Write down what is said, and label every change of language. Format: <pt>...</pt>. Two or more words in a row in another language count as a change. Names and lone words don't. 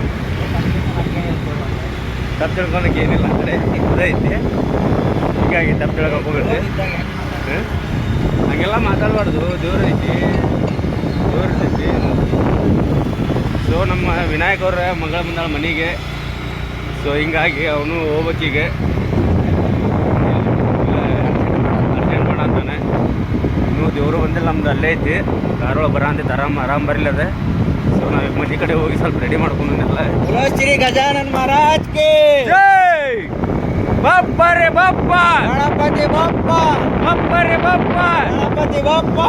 <kn>ತಪ್ಪು ತಿಳ್ಕೊಳಕ್ಕೆ ಏನಿಲ್ಲ ಕಡೆ ಇದೈತಿ ಹೀಗಾಗಿ ತಪ್ಪು ತಿಳ್ಕೊಬೇಡ್ರಿ ಹಂಗೆಲ್ಲ ಮಾತಾಡಬಾರ್ದು ದೇವ್ರ ಐತಿ ದೇವ್ರ ಇರ್ತೈತಿ ಸೊ ನಮ್ಮ ವಿನಾಯಕ್ ಅವ್ರ ಮಗಳ ಬಂದಾಳ ಮನೆಗೆ ಸೊ ಹಿಂಗಾಗಿ ಅವನು ಹೋಗ್ಬೇಕೀಗೆ ಅರ್ಜೆಂಟ್ ಮಾಡತ್ತಾನೆ ಇನ್ನೂ ದೇವರು ಬಂದಿಲ್ಲ ನಮ್ದು ಅಲ್ಲೇ ಐತಿ ಕಾರೊಳಗೆ ಬರ ಅಂತ ಆರಾಮ್ ಬರಲಿದೆ ಸೊ ನಾವು ಮನೆ ಕಡೆ ಹೋಗಿ ಸ್ವಲ್ಪ ರೆಡಿ ಮಾಡ್ಕೊಂಡೆಲ್ಲ</kn> <hi>बोलो श्री गजानन महाराज के</hi> <mr>जय बाप्पा रे बाप्पा गणपति बाप्पा बाप्पा रे बाप्पा गणपति बाप्पा</mr>